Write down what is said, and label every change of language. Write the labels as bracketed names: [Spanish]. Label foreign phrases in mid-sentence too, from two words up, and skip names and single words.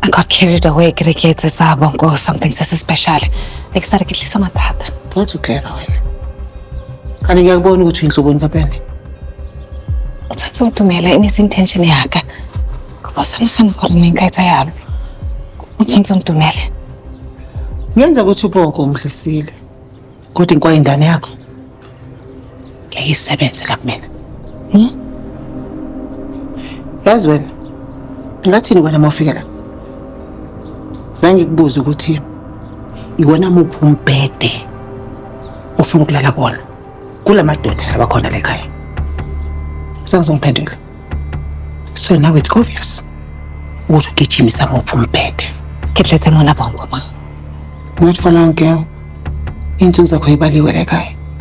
[English] I got carried away [Southern Sotho] ke re ke etsetsa bonko something se special. Like sa re ke tlisa mathata. [Zulu] Wathi uclever wena. Kanti ngiyakubona ukuthi uyinhloboni kaPende. [Southern Sotho] O tshwanetse o ntumela e ne se intention ya ka. Ke ba sa nagana gore ne nka etsa yalo. O tshwanetse o ntumele. [Zulu] Ngenza ukuthi ubonke umhlisile. Kodwa inkwayindane yakho ngeke isebenze la kumina. Yazi wena, ngathini wena mawufika la? Zange kubuza ukuthi iwona muphi umbhede ufuna ukulala bona kulamadoda abakhona la ekhaya. Sangizongiphendula. [English] So now it's obvious. [Zulu] Ukuthi ugijimisa muphi umbhede. [Southern Sotho] Ke tletse mona bonko ma. [English] Not for long girl. [Zulu] Insuku zakho ibaliwe la ekhaya.